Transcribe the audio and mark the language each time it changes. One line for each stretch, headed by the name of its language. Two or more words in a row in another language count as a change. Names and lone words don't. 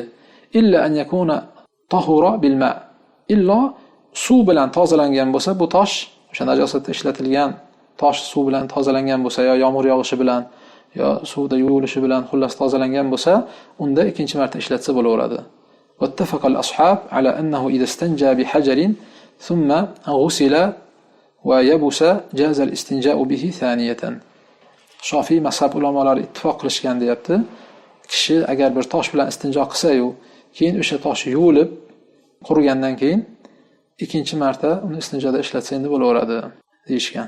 Arabic: إلا أن يكون طهر بالماء.
Uzbek: Illo suv bilan tozalangan bo'lsa, bu tosh o'sha najosatda ishlatilgan tosh suv bilan tozalangan bo'lsa, yo yomg'ir yog'ishi bilan, yo suvda yuvilishi bilan xullas tozalangan bo'lsa, unda ikkinchi marta ishlatsa bo'laveradi.
Arabic: واتفق الأصحاب على أنه إذا استنجى بحجر ثم غسل ويبس جاز الاستنجاء به ثانيا.
Uzbek: Shofiy mazhab ulamolari ittifoq qilishgan deyapti. Kishi agar bir tosh bilan istinjo qilsa-yu, keyin o'sha tosh yuvilib qurigandan keyin ikkinchi marta uni istinjoda ishlatsa endi bo'laveradi deyishgan.